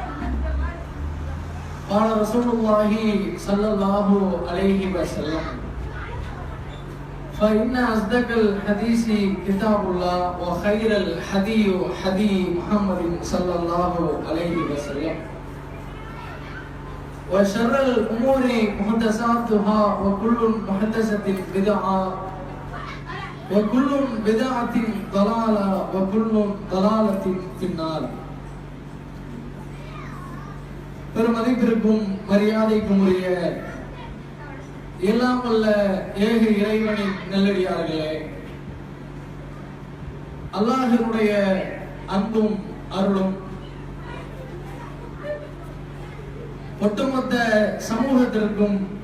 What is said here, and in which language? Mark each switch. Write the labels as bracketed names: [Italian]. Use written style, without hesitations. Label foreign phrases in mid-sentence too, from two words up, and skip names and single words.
[Arabic] قال رسول الله صلى الله عليه وسلم فإن أصدق الحديث كتاب الله وخير الهدي هدي محمد صلى الله عليه وسلم وشر الأمور محدثاتها وكل محدثة بدعة وكل بدعة ضلالة وكل ضلالة في النار. [Tamil] பெருமதிப்பிற்கும் மரியாதைக்கும் உரிய எல்லாம் வல்ல ஏக இறைவனின் நல்லடியார்களே, அல்லாஹ்வுடைய அன்பும் அருளும் ஒட்டுமொத்த சமூகத்திற்கும்